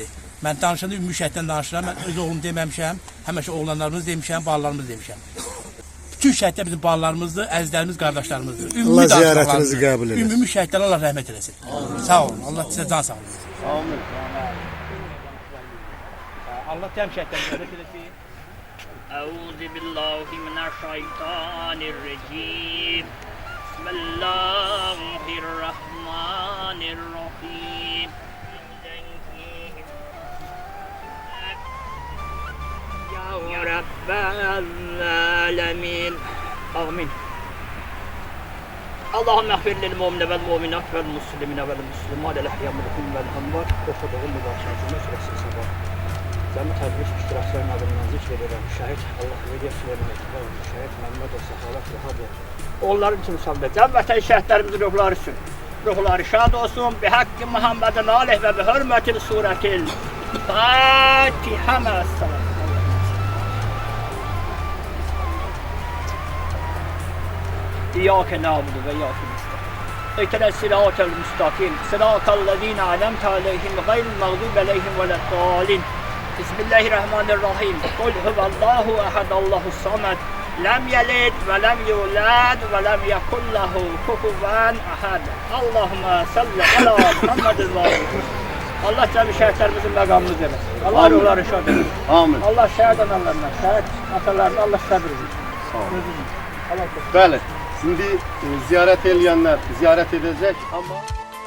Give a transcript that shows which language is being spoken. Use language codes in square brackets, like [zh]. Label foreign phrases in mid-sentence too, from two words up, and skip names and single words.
[az] Mən danışanda ümumi şəhiddən danışıram, mən öz oğlum deməmişəm, həmişə oğlanlarımız demişəm, bağlarımız demişəm. Bütün şəhidlər bizim bağlarımızdır, əzizlərimiz, qardaşlarımızdır. Allah ziyarətinizi qəbul eləsin. Ümumi şəhidlərə Allah rəhmət eləsin. Sağ olun, Allah sizə can sağlığı versin. Amin. Allah təm şəhidlərə rəhmət eləsin. [ar] أعوذ بالله من الشيطان الرجيم بسم الله الرحمن الرحيم يا رب العالمين آمين اللهم اغفر للمؤمنين والمؤمنات والمسلمين والمسلمات الأحياء منهم والأموات وفضلهم وبركاته نصر الصباح [az] Cəmi tədris iştirakçıların adından zikr edirəm. Şəhid Allah Veliyev Süleyman Etibar, şəhid Məmmədov Səxavət Vəhabov. Onların üçün müsabiqə. Cəm vətən şəhidlərimizin ruhları üçün. Ruhları şad olsun. [ar] بحق محمد عليه و بحرمة السورة الفاتحة مع السلام. إياك نعبد وإياك نستعين. اهدنا الصراط المستقيم صراط الذين أنعمت عليهم غير المغضوب عليهم ولا الضالين. بسم الله الرحمن الرحيم قل هو الله أحد الله الصمد. لم يلد ولم يولد ولم يكن له كفوا أحد. اللهم صل على محمد [az] ve Allah cəmi şəhidlərimizin məqamını versin. Allah ruhları şad etsin. Amin. Allah şəhid analarına, şəhid atalarına Allah səbir versin. Sağ olun. Bəli, şimdi ziyarət eləyənlər ziyarət edəcək, amma